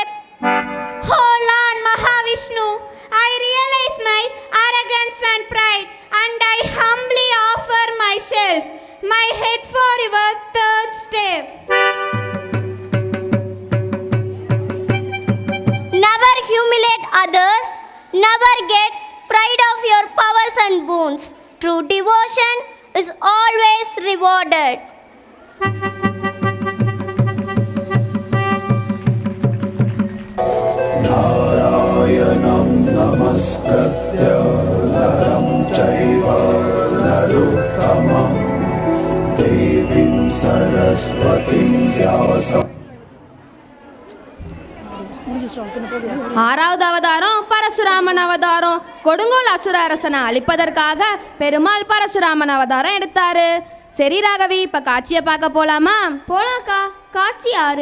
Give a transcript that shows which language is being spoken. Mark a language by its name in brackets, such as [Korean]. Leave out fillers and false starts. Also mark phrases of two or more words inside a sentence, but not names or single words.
[English] Oh Lord Mahavishnu, I realize my arrogance and pride, and I humbly offer myself, my head for your third step. Never humiliate others, never get pride of your powers and boons. True devotion is always rewarded. [Sanskrit] नारायणं नमस्कृत्य नरं चैव नरोत्तमं देवीं सरस्वतीं व्यासं. [Tamil] 6வது அவதாரம் பரசுராமன் அவதாரம். கொடுங்கோல் அசுர அரசனை அழிப்பதற்காக பெருமாள் பரசுராமன் அவதாரம் எடுத்தாரு. சரி ராகவி, இப்ப காட்சியை பார்க்க போலாமா? போலாக்கா. காட்சி 6.